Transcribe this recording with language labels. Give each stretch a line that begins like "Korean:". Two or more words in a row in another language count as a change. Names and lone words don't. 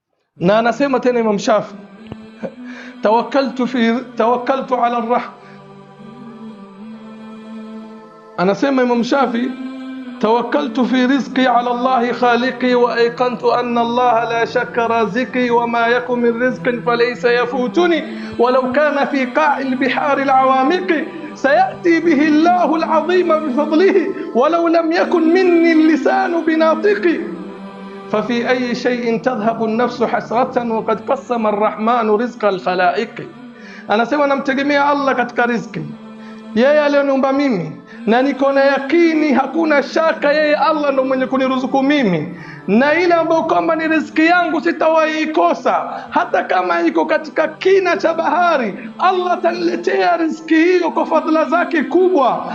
Swahili: Na anasema tena Imam Shafi,
Arabic: توكلت على الله.
Swahili: Anasema Imam Shafi,
Arabic: توكلت في رزقي على الله خالقي وأيقنت أن الله لا شك رازقي وما يكن من رزق فليس يفوتني ولو كان في قاع البحار العوامق سيأتي به الله العظيم بفضله ولو لم يكن مني اللسان بناطق ففي أي شيء تذهب النفس حسرة وقد قسم الرحمن رزق الخلائق.
Swahili: Anasema namtegemea Allah katika riziki, yeye aliyoniumba mimi, na niko na yakini hakuna shaka yeye Allah ndo mwenye kuniruzuku mimi, na ile ambayo kwamba ni riziki yangu sitawahi ikosa. Hata kama iko katika kina cha bahari, Allah ataniletea riziki hiyo kwa fadhila zake kubwa.